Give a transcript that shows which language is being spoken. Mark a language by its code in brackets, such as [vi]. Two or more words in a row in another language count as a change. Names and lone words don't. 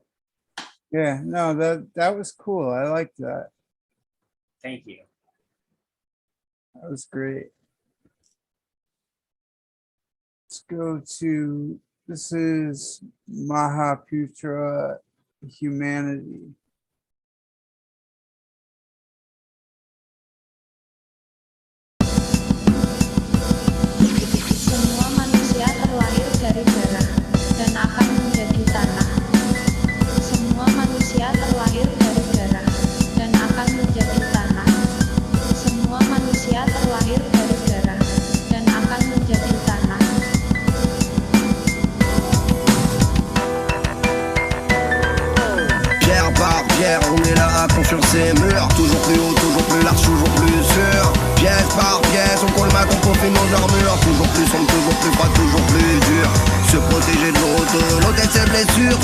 [en] Yeah, no, that was cool. I liked that. thank you. That was great. Let's go to, this is Mahaputra Humanity. [id] Semua manusia terlahir dari darah dan akan menjadi tanah. Semua manusia terlahir dari darah dan akan menjadi tanah. Semua manusia terlahir dari darah dan akan menjadi tanah. [fr] Pierre par pierre, on est là à construire ces murs. Toujours plus haut, toujours plus large, toujours plus sûr. Pièce par pièce, on colle ma compo, fait nos armures. Toujours plus sombre, toujours plus froid, toujours plus dur. Se protéger de l'autre et ses blessures.